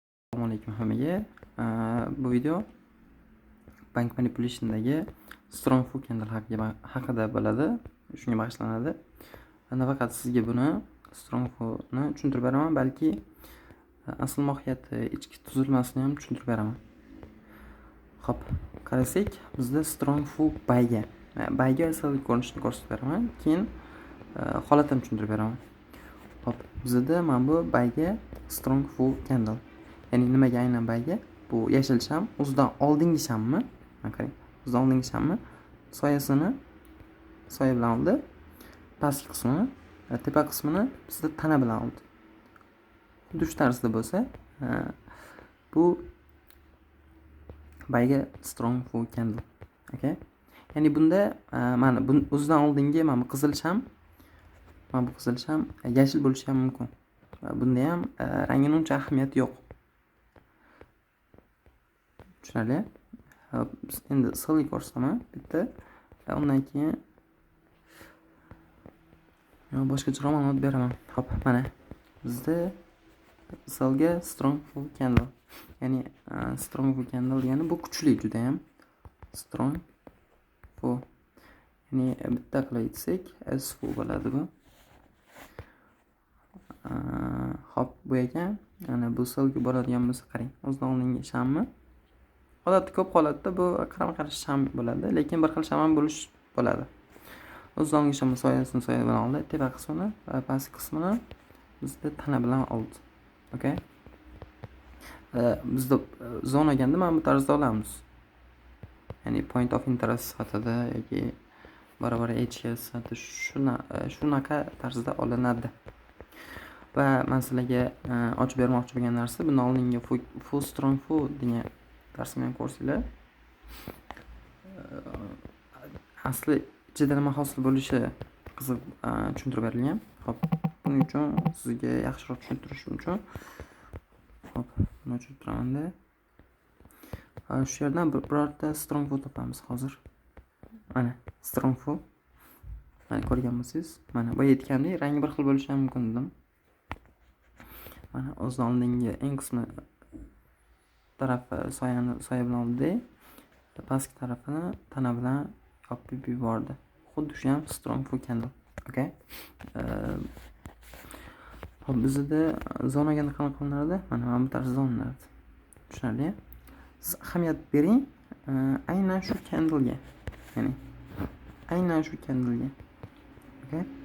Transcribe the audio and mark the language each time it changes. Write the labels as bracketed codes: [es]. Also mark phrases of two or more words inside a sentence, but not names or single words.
[uz] Assalomu alaykum hammaga. Bu video [en] bank manipulation'dagi strong food candle [uz] haqida bo'ladi. Shunga bag'ishlanadi. Nafaqat sizga buni [en] strong foodni [uz] tushuntirib beraman, balki asl mohiyati, ichki tuzilmasini ham tushuntirib beraman. Xo'p, qarasak, bizda [en] strong food [uz] bayga asl ko'rinishini ko'rsatib beraman, keyin holatini tushuntirib beraman. Xo'p, bizda mana bu bayga [en] strong food candle. [uz] Ya'ni nimaga aynan bayga? Bu yashil sham, o'zidan oldingi shammi? Mana qarang, o'zidan oldingi shammi soya bilan oldi. Pastki qismini, tepa qismini bizda tana bilan oldi. Xuddi shu tarzda bo'lsa, bu bayga [en] strong food candle. [uz] Okay? Ya'ni bunda mana bu o'zidan oldingi mana bu qizil sham, yashil bo'lishi ham mumkin. Bunda ham rangining uncha ahamiyati yo'q. Tushunarli? Biz endi silga ko'rsataman bitta. Undan keyin boshqacharoq ma'lumot beraman. Xo'p, mana bizda silga [en] strong food candle. [uz] Ya'ni [en] strong food candle [uz] degani bu kuchli juda ham. [en] Strong food. [uz] Ya'ni bitta qilib aytsak, S4 bo'ladi bu. Xo'p, bu ekan. Ana bu silga boradigan bo'lsa qarang. O'zidan oldingi shammi? Odatda ko'p holatda bu qarama-qarshi sham bo'ladi, lekin bir xil sham ham bo'ladi. O'zidan oldingi shamni soya bilan oldi, tepa qismini va pastki qismini bizda tana bilan oldi. Okay? Bizda zona olganda mana bu tarzda olamiz. Ya'ni [en] point of interest [uz] sifatida yoki barobar HK sifatida shunaqa tarzda olinadi. Va men sizlarga ochib bermoqchi bo'lgan narsa, bundan oldingi [en] full strong food [uz] degan darsni ham ko'rsanglar, asli ichida nima hosil bo'lishi qiziq tushuntirib berilgan. Xo'p, buning uchun sizga yaxshiroq tushuntirishim uchun xo'p, buni o'chirib turaman-da. Shu yerdan birorta [en] strong food [uz] topamiz hozir. Mana [en] strong food. [uz] Mana ko'rgan bo'lsangiz, mana bu aytgandek rangi bir xil bo'lishi ham mumkin dedim. Mana o'zidan oldingi eng qismi tarafi soya bilan oldi, pastki tarafini tana bilan yopib yubordi. Xuddi shu ham [en] strong food candle. [uz] Okay? Hop, bizda zonaga qanaqa qilinadi? Mana bu tarzda olinadi. Tushunarli? Siz ahamiyat bering aynan shu candlega. Ya'ni aynan shu candlega. Okay?